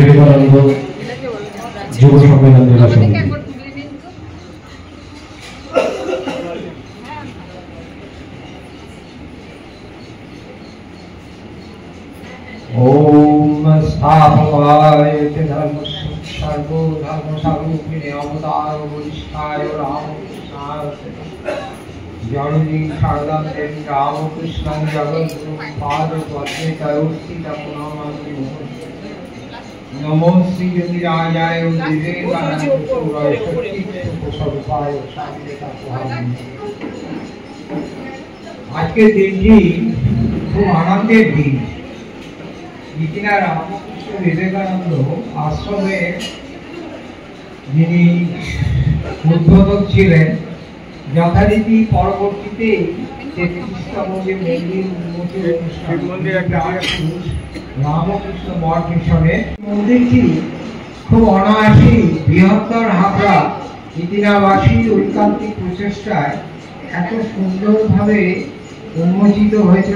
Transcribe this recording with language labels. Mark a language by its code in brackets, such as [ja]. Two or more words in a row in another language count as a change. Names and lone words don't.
[bn] বিবেকানন্দ যুব সম্মেলন জেলা সমিতি। [sa] ओम स्थापकाय धर्म सर्वो धर्म स्वरूपिणे अवतार वरिष्ठाय रामकृष्णाय जड़नी शारदां देवी रामकृष्णं जगद्गुरुं पादपद्मे तयोस्थितं नमो श्री राजाय विवेकानंदाय शक्तिस्वरूपाय [bn] আজকের দিনটি খুব আনন্দের দিন। ইতিনা রামকৃষ্ণ বিবেকানন্দ আশ্রমে যিনি উদ্বোধক ছিলেন, যথারীতি পরবর্তীতে 33তম যে মন্দির উন্মোচন রামকৃষ্ণ মঠ মিশনে মন্দিরটি খুব অনায়াসী বৃহত্তর হাবড়া ইতিনাবাসীর ঐকান্তিক প্রচেষ্টায় এত সুন্দরভাবে উন্মোচিত হয়েছিল।